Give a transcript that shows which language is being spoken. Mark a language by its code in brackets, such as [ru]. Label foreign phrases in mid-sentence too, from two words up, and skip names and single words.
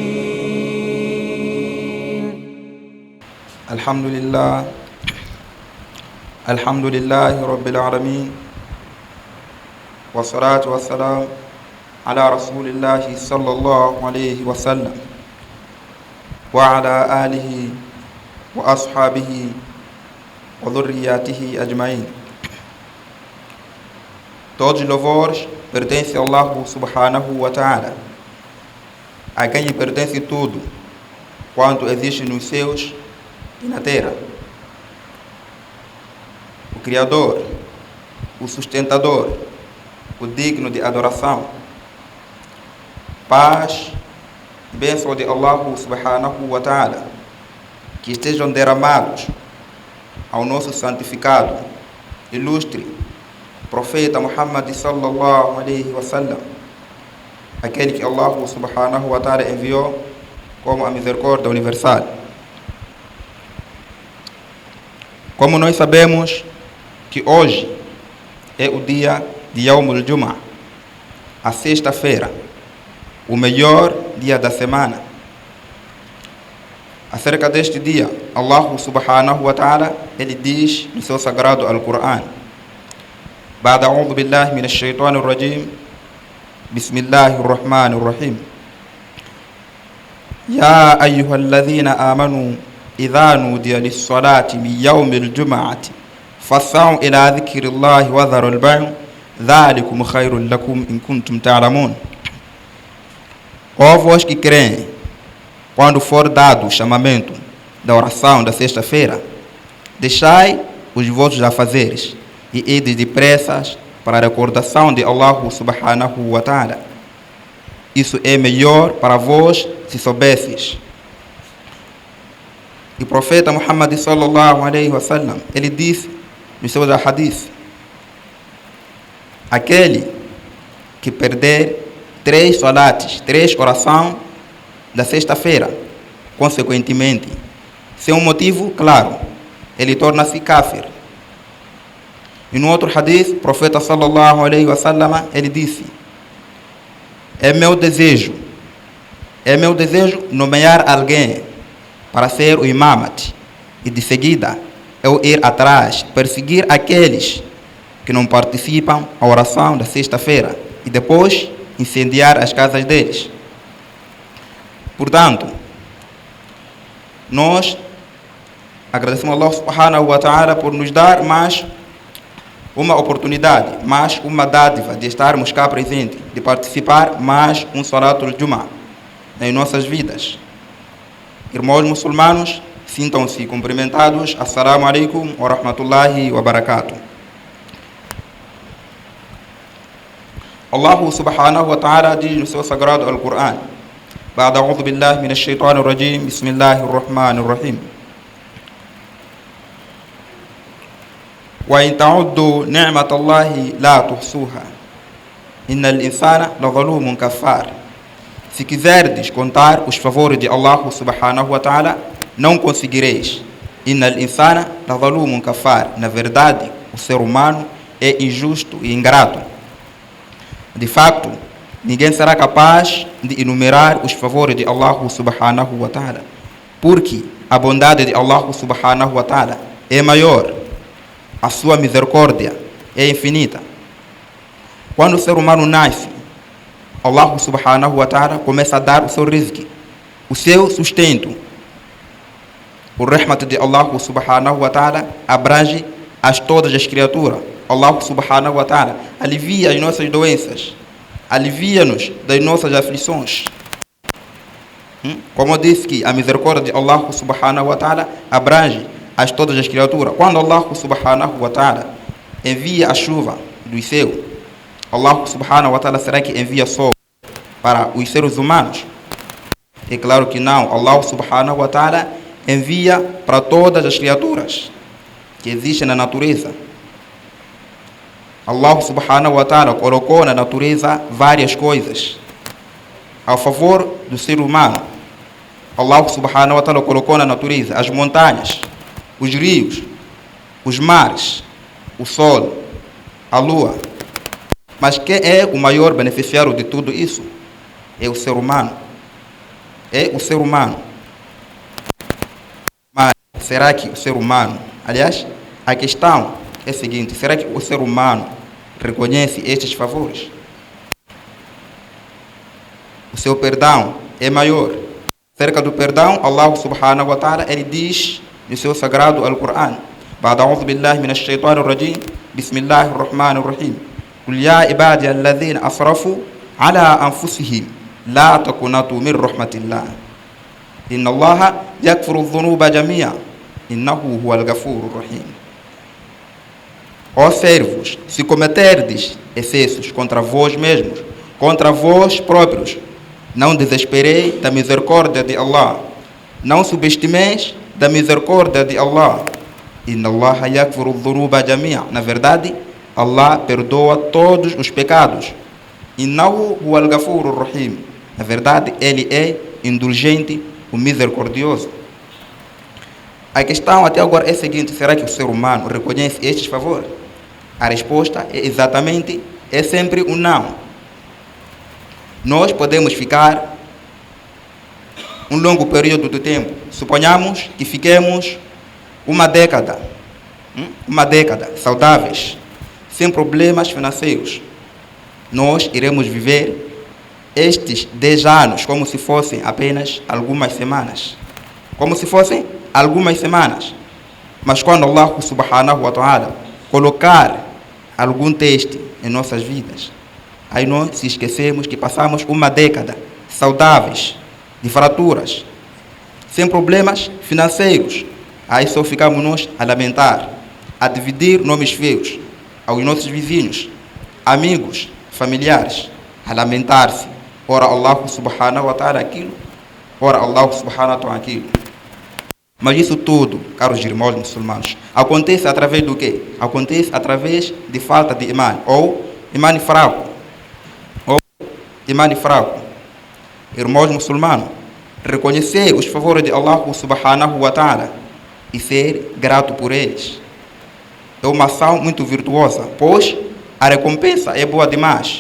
[ar] الحمد لله رب العالمين، والصلاة والسلام على رسول الله صلى الله عليه وسلم وعلى آله وأصحابه وذرياته أجمعين. [pt] Todos os louvores pertencem a Allah [ar] سبحانه وتعالى, [pt] a quem lhe pertence tudo quanto existe nos céus e na terra. O Criador, o sustentador, o digno de adoração. Paz e bênção de Allah [ar] سبحانه وتعالى [pt] que estejam derramados ao nosso santificado, ilustre profeta Muhammad [ar] صلى الله عليه وسلم, [pt] aquele que Allah [ar] سبحانه وتعالى [pt] enviou como a misericórdia universal. Como nós sabemos que hoje é o dia de [ar] يوم الجمعة, [pt] a sexta-feira, o melhor dia da semana. Acerca deste dia, Allah [ar] سبحانه وتعالى, [pt] ele diz no seu sagrado Al-Qur'an: [ar] بعد أعوذ بالله من الشيطان الرجيم بسم الله الرحمن الرحيم يا أيها الذين آمنوا إذا نودي للصلاة من يوم الجمعة فاسعوا إلى ذكر الله وذروا البيع ذلكم خير لكم إن كنتم تعلمون. [pt] Ó vós que creem, quando for dado o chamamento da oração da sexta-feira, deixai os vossos afazeres e ides depressas para a recordação de Allah [ar] سبحانه وتعالى. [pt] Isso é melhor para vós se soubesses. E o profeta Muhammad [ar] صلى الله عليه وسلم, [pt] ele disse nos seus hadiths: aquele que perder 3 salates, 3 orações da sexta-feira, consequentemente, sem um motivo claro, ele torna-se kafir. E no outro hadith, o profeta [ar] صلى الله عليه وسلم, [pt] ele disse: é meu desejo nomear alguém para ser o imamat, e de seguida eu ir atrás, perseguir aqueles que não participam da oração da sexta-feira e depois incendiar as casas deles. Portanto, nós agradecemos a Allah [ar] سبحانه وتعالى [pt] por nos dar mais uma oportunidade, mais uma dádiva de estarmos cá presentes, de participar mais um [ar] صلاة الجمعة [pt] nas nossas vidas. Irmãos muçulmanos, sintam-se cumprimentados. [ar] السلام عليكم ورحمة الله وبركاته. الله سبحانه وتعالى [pt] diz no seu sagrado Al-Qur'an: [ar] بعد أعوذ بالله من الشيطان الرجيم بسم الله الرحمن الرحيم وإن تعدوا نعمة الله لا تحصوها إن الإنسان لظلوم كفار. [pt] Se quiserdes contar os favores de Allah [ar] سبحانه وتعالى, [pt] não conseguireis. [ar] إن الإنسان لظلوم كفار. [pt] Na verdade, o ser humano é injusto e ingrato. De facto, ninguém será capaz de enumerar os favores de Allah [ar] سبحانه وتعالى, [pt] porque a bondade de Allah [ar] سبحانه وتعالى [pt] é maior, a sua misericórdia é infinita. Quando o ser humano nasce, Allah [ar] سبحانه وتعالى [pt] começa a dar o seu rizq, o seu sustento. O rahmat de Allah [ar] سبحانه وتعالى [pt] abrange todas as criaturas. Allah [ar] سبحانه وتعالى [pt] alivia as nossas doenças, alivia-nos das nossas aflições. Como disse que a misericórdia de Allah [ar] سبحانه وتعالى [pt] abrange todas as criaturas. Quando Allah [ar] سبحانه وتعالى [pt] envia a chuva do céu, Allah [ar] سبحانه وتعالى [pt] será que envia sol para os seres humanos? É claro que não. Allah [ar] سبحانه وتعالى [pt] envia para todas as criaturas que existem na natureza. Allah [ar] سبحانه وتعالى [pt] colocou na natureza várias coisas a favor do ser humano. Allah [ar] سبحانه وتعالى [pt] colocou na natureza as montanhas, os rios, os mares, o sol, a lua Mas quem é o maior beneficiário de tudo isso? É o ser humano. É o ser humano. Mas será que o ser humano... Aliás, a questão é a seguinte: será que o ser humano reconhece estes favores? O seu perdão é maior. Cerca do perdão, Allah [ar] سبحانه وتعالى, [pt] ele diz no seu sagrado Al-Quran: [ar] بعد أعوذ بالله من الشيطان الرجيم بسم الله الرحمن الرحيم, قل يا عبادي الذين أسرفوا على أنفسهم لا تقنطوا من رحمة الله إن الله يغفر الذنوب جميعا إنه هو الغفور الرحيم. [pt] Ó servos, se cometerdes excessos contra vós mesmos, contra vós próprios, não desesperei da misericórdia de Allah. Não subestimeis da misericórdia de Allah. [ar] إن الله يغفر الذنوب جميعا. [pt] Na verdade, Allah perdoa todos os pecados. [ar] إنه هو الغفور الرحيم. [pt] Na verdade, Ele é indulgente, o misericordioso. A questão até agora é a seguinte: será que o ser humano reconhece estes favores? A resposta é sempre um não. Nós podemos ficar um longo período de tempo. Suponhamos que fiquemos uma década saudáveis, sem problemas financeiros. Nós iremos viver estes 10 anos como se fossem apenas algumas semanas. Mas quando Allah [ar] سبحانه وتعالى [pt] colocar algum teste em nossas vidas, aí nós se esquecemos que passamos uma década saudáveis, de fraturas, sem problemas financeiros. Aí só ficamos nós a lamentar, a dividir nomes feios aos nossos vizinhos, amigos, familiares, a lamentar-se. Ora Allah [ar] سبحانه وتعالى [pt] aquilo, ora Allah [ar] سبحانه وتعالى [pt] aquilo. Mas isso tudo, caros irmãos muçulmanos, acontece através do quê? Acontece através de falta de imã, ou imã fraco. Irmãos muçulmanos, reconhecer os favores de Allah [ar] سبحانه وتعالى [pt] e ser grato por eles é uma ação muito virtuosa, pois a recompensa é boa demais.